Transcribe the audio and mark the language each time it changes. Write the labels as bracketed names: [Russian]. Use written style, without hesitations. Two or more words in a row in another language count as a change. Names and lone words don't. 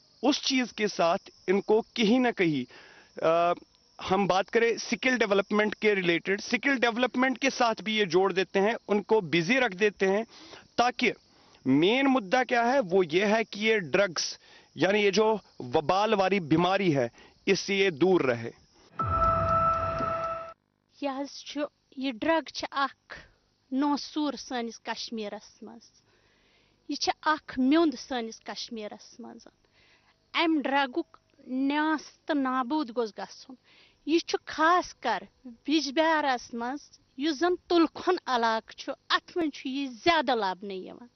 [Hindi] उस चीज के साथ इनको कहीं ना कहीं हम बात करें [English] skill development [Hindi] के रिलेटेड, [English] skill development [Hindi] के साथ भी ये जोड़ देते हैं, उनको बिजी रख देते हैं, ताकि मेन मुद्दा क्या है वो ये है कि ये ड्रग्स यानी ये जो वबाल वाली बीमारी है इससे ये दूर रहे। [Kashmiri] ये ड्रग नौसूर सनिस कश्मीरस मज, ये म्योंद सनिस कश्मीरस मज। अम ड्रगुक न्यास तो नाबूद गोस गछुन। यह खास कर बिजबिहारस मज युस जन तुलखन इलाक छु, अत मज यह ज्यादा लबने यिवान।